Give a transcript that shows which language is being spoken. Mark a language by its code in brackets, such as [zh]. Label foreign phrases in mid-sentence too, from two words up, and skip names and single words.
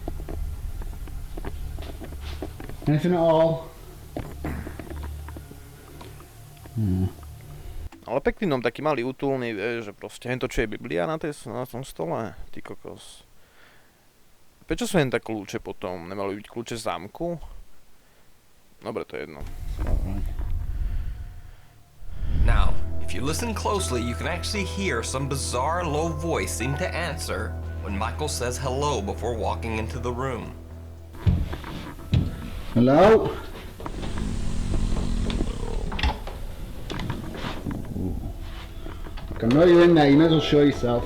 [en] Anything at all? [sk] Ale pekný dom, taký malý, útulný, vieš, že proste hento čo je Biblia na tom stole, ty kokos. Prečo sú hen tak kľúče potom? Nemali byť kľúče z zámku? Dobre, to je jedno. [en] Now, if you listen closely, you can actually hear some bizarre low voice seem to answer when Michael says hello before walking into the room. Hello? I know you're in there, you may as well show yourself.